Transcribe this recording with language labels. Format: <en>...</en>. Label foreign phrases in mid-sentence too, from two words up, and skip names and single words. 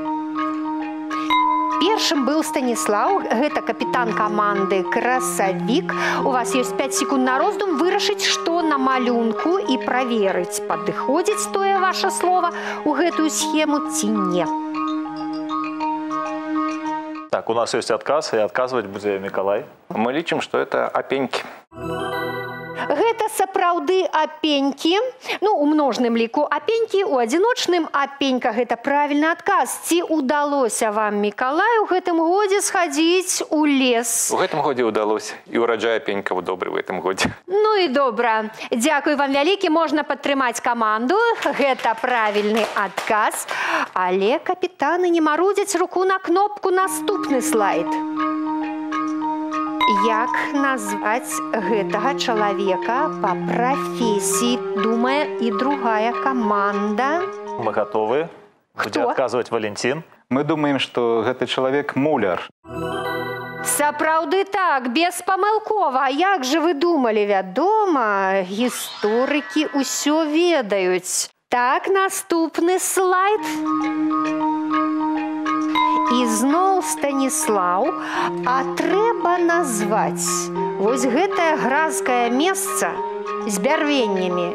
<be>Першым быў Станіслаў, гэта капітан каманды «Красавік». У вас ёсць 5 секунд на роздум вырашыць, што на малюнку і праверыць, падыходзіць тое ваша слова ў гэтую схему ці не.</be> <ru>Так, у нас есть отказ, и отказывать будет Миколай.</ru> <be>Мы лічым,</be> <ru>что это апеньки.</ru> <be>Гэта сапраўды апенькі. Ну, у множным ліку апенькі, у адзіночным апенька. Гэта правільны адказ. Ці удалося вам, Мікалай, у гэтым годзе схадзіць у лес? У гэтым годзе удалося. І ўраджай апенькаў добры ў гэтым годзе. Ну і добра. Дзякуй вам вялікі. Можна падтрымаць каманду. Гэта правільны адказ. Але капітаны не марудзяць, руку на кнопку. Наступны слайд. Як назваць гэтага чалавека па прафесіі, думае і другая каманда?</be> <ru>Мы готовы. Будет отказывать Валентин. Мы думаем, что</ru> <be>гэты чалавек муляр. Сапраўды так, беспамылкова. А як же вы думалі? Вядома, гісторыкі ўсё ведаюць. Так, наступны слайд. І зноў Станіслаў, а трэба назваць вось гэтае гразкае месца з бярвеннямі.</be>